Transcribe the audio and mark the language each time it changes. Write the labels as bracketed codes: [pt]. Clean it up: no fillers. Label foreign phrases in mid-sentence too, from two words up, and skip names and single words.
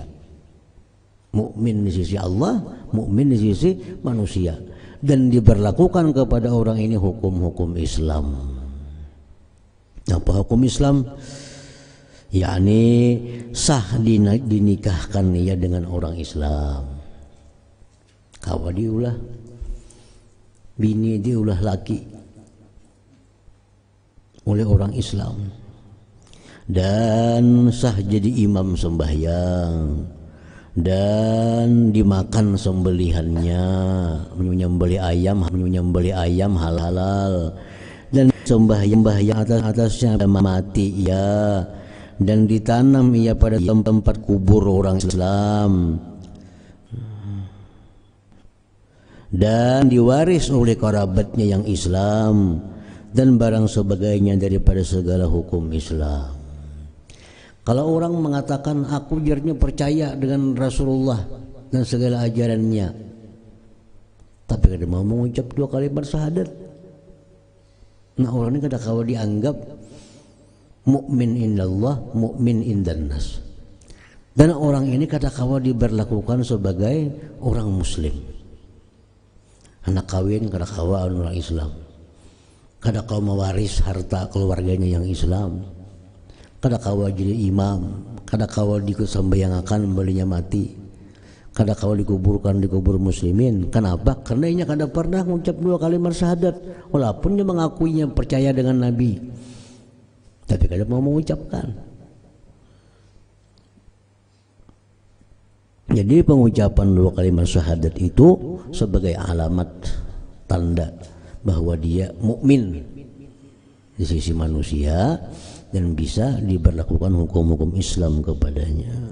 [id] Mukmin di sisi Allah, mukmin di sisi manusia, dan diberlakukan kepada orang ini hukum-hukum Islam. Apa hukum Islam? Yakni sah dinikahkan ia dengan orang Islam. [bjn] Kawa diulah bini diulah laki oleh orang Islam, dan sah jadi imam sembahyang, dan dimakan sembelihannya, menyembelih ayam halal, dan sembahyang atasnya mati ya, [id] dan ditanam ia pada tempat kubur orang Islam, dan diwaris oleh kerabatnya yang Islam, dan barang sebagainya daripada segala hukum Islam. Kalau orang mengatakan aku jarnya percaya dengan Rasulullah dan segala ajarannya, [bjn] tapi kada mau mengucap 2 kalimat syahadat, nah orang ini kada kawa dianggap [ar] mukmin indallah, mukmin indannas, [bjn] dan orang ini kada kawa diberlakukan sebagai orang Muslim. Anak kawin kada kawa orang Islam, kada kawa mewaris harta keluarganya yang Islam, kada kawa jadi imam, kada kawa disambayangakan belinya mati, kada kawa dikuburkan di kubur muslimin. [id] Kenapa? Karena ia kada pernah mengucap 2 kalimat syahadat, walaupun dia mengakuinya percaya dengan Nabi, tapi kada mau mengucapkan. Jadi pengucapan 2 kalimat syahadat itu sebagai alamat tanda bahwa dia mukmin di sisi manusia dan bisa diberlakukan hukum-hukum Islam kepadanya.